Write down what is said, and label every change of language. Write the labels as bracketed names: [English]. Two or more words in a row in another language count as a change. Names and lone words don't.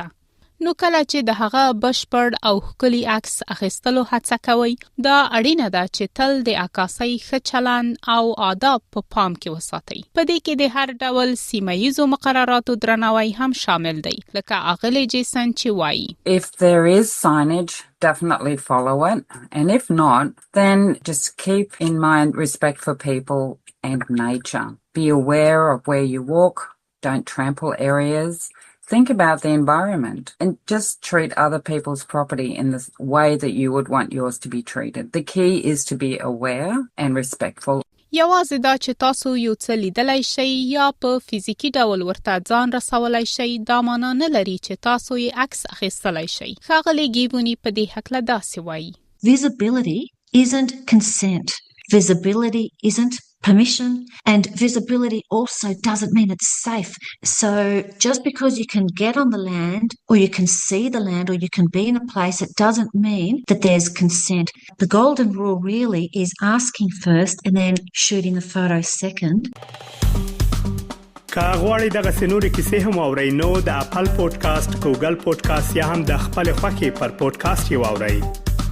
[Pashto] نو کله چې د هغه بشپړ او ښکلي عکس اخیستلو هڅه کوئ، دا اړینه ده چې تل د عکاسۍ ښه چلند او آداب په پام کې وساتئ. په دې کې د هر ډول سیمه ییزو مقرراتو درناوی هم شامل دی، لکه اغلې جیسن چې وایي. [English] If there is signage, definitely follow it. And if not, then just keep in mind respect for people and nature. Be aware of where you walk. Don't trample areas. Think about the environment and just treat other people's property in the way that you would want yours to be treated. The key is to be aware and respectful. [Pashto] یوازې دا چې تاسو یو څه لیدلی شئ یا په فزیکي ډول ورته ځان رسولی شئ، دا معنا نه لري چې تاسو یې عکس اخیستلی شئ. ښاغلې ګیبوني په دې هکله داسې وایي. [English] Visibility isn't consent. Visibility isn't permission, and visibility also doesn't mean it's safe. So just because you can get on the land or you can see the land or you can be in a place, it doesn't mean that there's consent. The golden rule really is asking first and then shooting the photo second. [Pashto] که غواړئ دغه سنوري کیسې هم اورئ نو د اپل پودکاسټ، ګوګل پودکاسټ یا هم د خپل خوښې پر پودکاسټ یې واورئ.